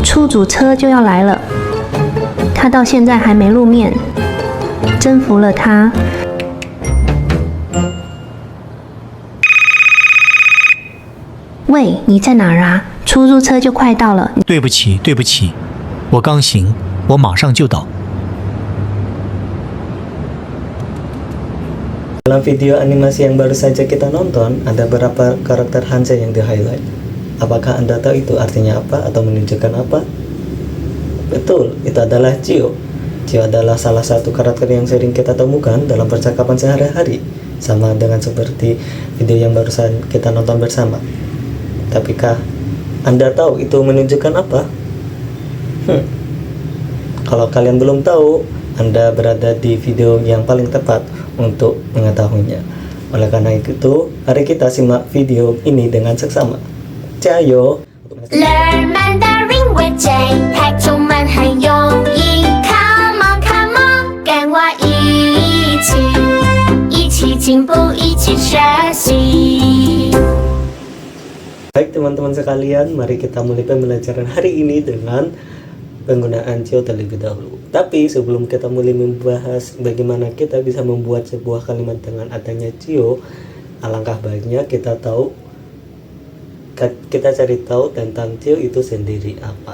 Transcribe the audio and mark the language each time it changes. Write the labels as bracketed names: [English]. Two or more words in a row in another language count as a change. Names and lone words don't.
[Chinese] 主车就要来了，他到现在还没露面，征服了他。喂，你在哪儿啊？出租车就快到了。对不起，对不起，我刚醒，我马上就到。 [Indonesian] Dalam video animasi yang baru saja kita nonton, ada beberapa karakter Hanzai yang di-highlight. Apakah Anda tahu itu artinya apa atau menunjukkan apa? Betul, itu adalah Chio. Chio adalah salah satu karakter yang sering kita temukan dalam percakapan sehari-hari, sama dengan seperti video yang barusan kita nonton bersama. Tapikah Anda tahu itu menunjukkan apa? Kalau kalian belum tahu, Anda berada di video yang paling tepat untuk mengetahuinya. Oleh karena itu, mari kita simak video ini dengan seksama. [Chinese] Jayo! [English] Learn Mandarin with Jay， [Chinese] 太中文很容易。 [English] Come on, come on， [Chinese] 跟我一起进步，一起学习。 [Indonesian] Baik teman-teman sekalian, mari kita mulai pembelajaran hari ini dengan penggunaan Chio terlebih dahulu. Tapi sebelum kita mulai membahas bagaimana kita bisa membuat sebuah kalimat dengan adanya Chio, alangkah baiknya kita cari tahu tentang Chio itu sendiri apa.